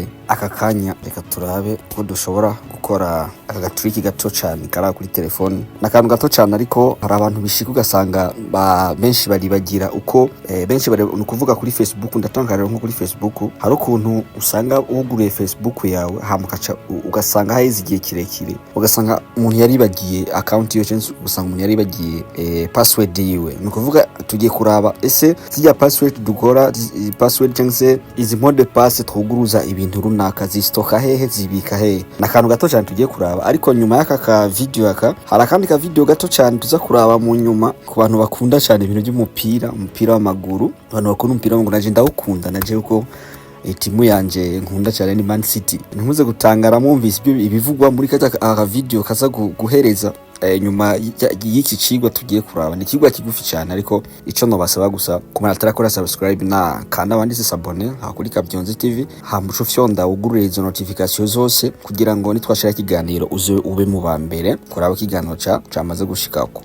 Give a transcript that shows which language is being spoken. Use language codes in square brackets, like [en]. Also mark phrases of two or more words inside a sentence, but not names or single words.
[rn] Aka kanya reka turabe ko dushobora gukora aka trick gato cyane kara kuri telefone. Nakantu gato cyane ariko hari abantu bishika ugasanga benshi baribagira uko benshi bari nukuvuga kuri Facebook. Ndatangarira nko kuri Facebook hari ukuntu usanga uguruye Facebook yawe hamukaca ugasanga haize igihe kirekire, ugasanga umuntu yaribagiye account yo cyangwa usanga umuntu yaribagiye password yiwe. Nukuvuga tugiye kuraba ese zijya password dukora password cyangwa izi mode pass twuguruza ibintu runaka zistoka hehe zibika hehe. Nakantu gato cyane tugiye kuraba, ariko nyuma y'aka ka video hari akandi ka video gato cyane tuza kuraba mu nyuma ku bantu bakunda cyane ibintu by'umupira w'amaguru. Abantu bakunda umupira w'amaguru naje ndawukunda, naje uko timu yanje nkunda cyane ni Man City. Ntimuze gutangara mwumvise ibyo ibivugwa muri aka video kaza guhereza nyuma y'iki cigwa tugiye kuraba. Ni cigwa kigufi cyane, ariko ico no basaba gusa kumara tarakora subscribe na kanda wanditse s'abonner hakuri Kavyonzi TV, hamuco fyonda ugurure izo notification zose kugira ngo nitwashira kiganiro uze ube mu bambere kuraba kiganiro camaze gushikako.